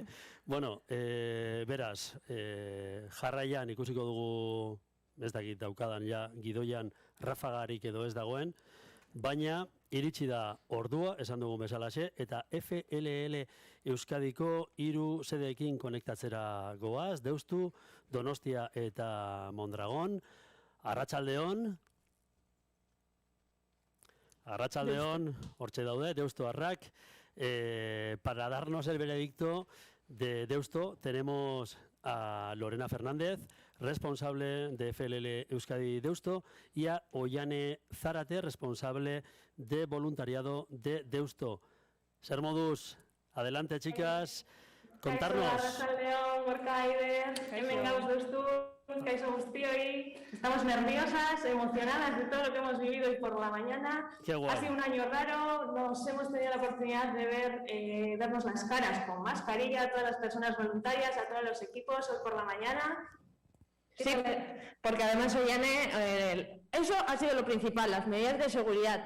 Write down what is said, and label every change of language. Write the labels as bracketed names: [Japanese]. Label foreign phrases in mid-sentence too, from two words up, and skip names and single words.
[Basque] Bueno, beraz, jarraian ikusiko dugu, ez dakit daukadan ja, gidoian rafagarik edo ez dagoen, baina iritsi da ordua, esan dugun bezalaxe, eta FLL Euskadiko 3 sedeekin konektatzera goaz, Deustu, Donostia eta Mondragon. Arratsaldeon, hortxe daude, deustoarrak. [Spanish] Para darnos el veredicto de Deusto, tenemos a Lorena Fernández, responsable de FLL Euskadi Deusto, y a Oiane Zárate, responsable de voluntariado de Deusto. Ser modus, adelante chicas, contarnos. [Basque] Arratsaldeon, Gorka, Aider, hemen gauz Deustu, kaixo guztioi. [Spanish] Estamos nerviosas, emocionadas de todo lo que hemos vivido hoy por la mañana. Qué guay. Ha sido un año raro, nos hemos tenido la oportunidad de vernos las caras con mascarilla a todas las personas voluntarias, a todos los equipos hoy por la mañana. Sí, porque además, Oiane, eso ha sido lo principal, las medidas de seguridad.